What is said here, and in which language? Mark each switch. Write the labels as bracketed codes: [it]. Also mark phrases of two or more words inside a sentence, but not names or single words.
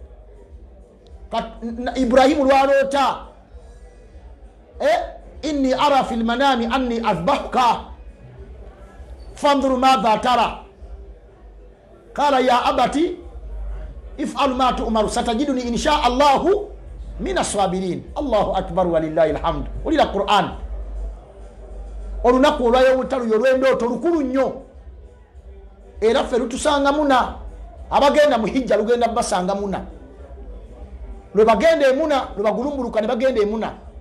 [ar] Ibrahimu lwaloota إني أرى في المنام أني أذبحك فانظر ماذا ترى قال يا أبت افعل ما تؤمر ستجدني إن شاء الله من الصابرين الله أكبر ولله الحمد [lg] ulila Qur'an olunaku olwayo mutalu olw'endooto lukulu nnyo era ffe lutusanga muna abagenda mu hijja lugenda basanga muna lwe bagenda emuna lwe bagulumbuluka ne bagenda emuna